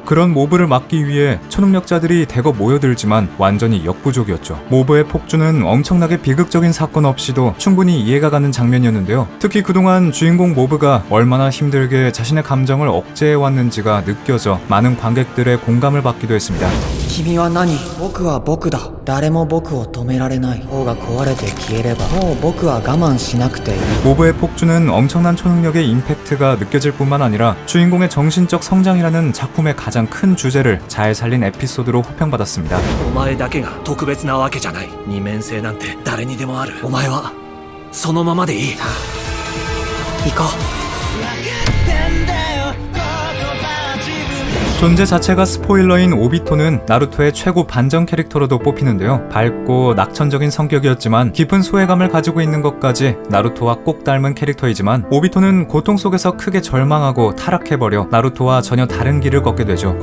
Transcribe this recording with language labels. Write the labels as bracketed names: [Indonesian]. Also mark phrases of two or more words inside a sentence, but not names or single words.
[Korean] 그런 모브를 막기 위해 초능력자들이 대거 모여들지만 완전히 역부족이었죠. 모브의 폭주는 엄청나게 비극적인 사건 없이도 충분히 이해가 가는 장면이었는데요. 특히 그동안 주인공 모브가 얼마나 힘들게 자신의 감정을 억제해왔는지가 느껴져 많은 관객들의 공감을 받기도 했습니다. [Japanese] 君は何？僕は僕だ。誰も僕を止められない。王が壊れて消えればもう僕は我慢しなくていい。 [Korean] 모브의 폭주는 엄청난 초능력의 임팩트가 느껴질 뿐만 아니라 주인공의 정신적 성장이라는 작품의 가장 큰 주제를 잘 살린 에피소드로 호평받았습니다. [Japanese] お前だけが特別なわけじゃない。二面性なんて誰にでもある。お前はそのままでいい。行こう。 [Korean] 존재 자체가 스포일러인 오비토는 나루토의 최고 반전 캐릭터로도 뽑히는데요. 밝고 낙천적인 성격이었지만 깊은 소외감을 가지고 있는 것까지 나루토와 꼭 닮은 캐릭터이지만 오비토는 고통 속에서 크게 절망하고 타락해버려 나루토와 전혀 다른 길을 걷게 되죠.